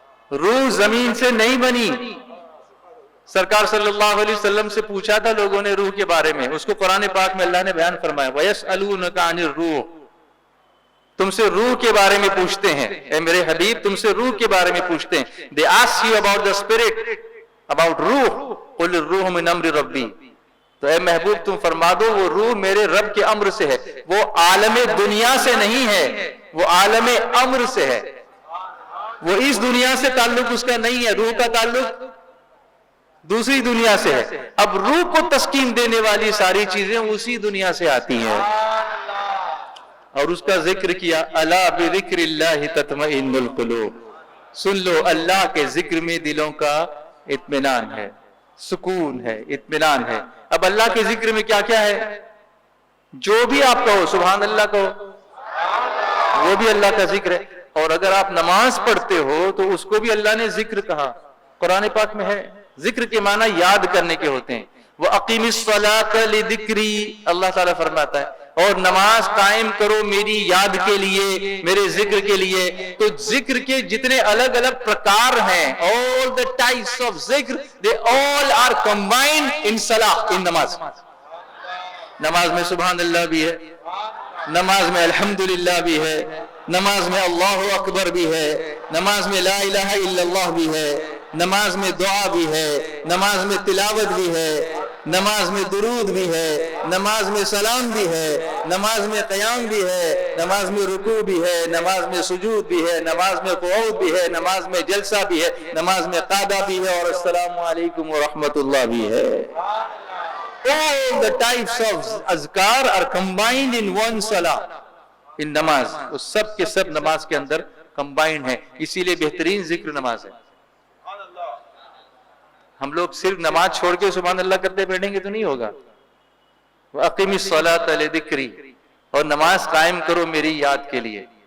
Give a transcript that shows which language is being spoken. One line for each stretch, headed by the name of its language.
Urdu: روح زمین سے نہیں بنی. سرکار صلی اللہ علیہ وسلم سے پوچھا تھا لوگوں نے روح کے بارے میں، اس کو قرآن پاک میں اللہ نے بیان فرمایا
Arabic: وَيَسْأَلُونَكَ عَنِ الرُّوحِ،
Urdu: تم سے روح کے بارے میں پوچھتے ہیں اے میرے حبیب، تم سے روح کے بارے میں پوچھتے ہیں.
English: They ask you about the spirit, about rooh.
Arabic: قُلِ الرُّوحُ مِنْ أَمْرِ رَبِّي،
Urdu: تو اے محبوب تم فرما دو وہ روح میرے رب کے امر سے ہے. وہ عالم دنیا سے نہیں ہے، وہ عالم امر سے ہے. وہ اس دنیا سے تعلق اس کا نہیں ہے، روح کا تعلق دوسری دنیا سے ہے. اب روح کو تسکین دینے والی ساری چیزیں اسی دنیا سے آتی ہیں. اور اس کا ذکر کیا
Arabic: الا بذکر اللہ تطمئن القلوب،
Urdu: سن لو اللہ کے ذکر میں دلوں کا اطمینان ہے، سکون ہے، اطمینان ہے. اب اللہ کے ذکر میں کیا کیا ہے؟ جو بھی آپ کہو سبحان اللہ کہو، وہ بھی اللہ کا ذکر ہے. اور اگر آپ نماز پڑھتے ہو تو اس کو بھی اللہ نے ذکر کہا، قرآن پاک میں ہے. ذکر کے معنی یاد کرنے کے ہوتے ہیں.
Arabic: وَأَقِمِ الصَّلَاةَ لِذِكْرِي،
Urdu: اللہ تعالیٰ فرماتا ہے اور نماز قائم کرو میری یاد کے لیے، میرے ذکر کے لیے. تو ذکر کے جتنے الگ الگ پرکار ہیں،
English: all the types of zikr they all are combined in salah، in namaz.
Urdu: نماز میں سبحان اللہ بھی ہے، نماز میں الحمدللہ بھی ہے، نماز میں اللہ اکبر بھی ہے، نماز میں لا الہ الا اللہ بھی ہے، نماز میں دعا بھی ہے، نماز میں تلاوت بھی ہے، نماز میں درود بھی ہے، نماز میں سلام بھی ہے، نماز میں قیام بھی ہے، نماز میں رکوع بھی ہے، نماز میں سجود بھی ہے، نماز میں قعود بھی ہے، نماز میں جلسہ بھی ہے، نماز میں قعدہ بھی ہے، اور السلام علیکم ورحمۃ اللہ بھی ہے.
English: All the types of azkar are combined in one salah، in namaz.
Urdu: وہ سب کے سب نماز کے اندر کمبائنڈ ہیں، اسی لیے بہترین ذکر نماز ہے. ہم لوگ صرف نماز چھوڑ کے سبحان اللہ کرتے بیٹھیں گے تو نہیں ہوگا.
Arabic: وَأَقِمِ الصَّلَاةَ لِذِكْرِي،
Urdu: اور نماز قائم کرو میری یاد کے لیے.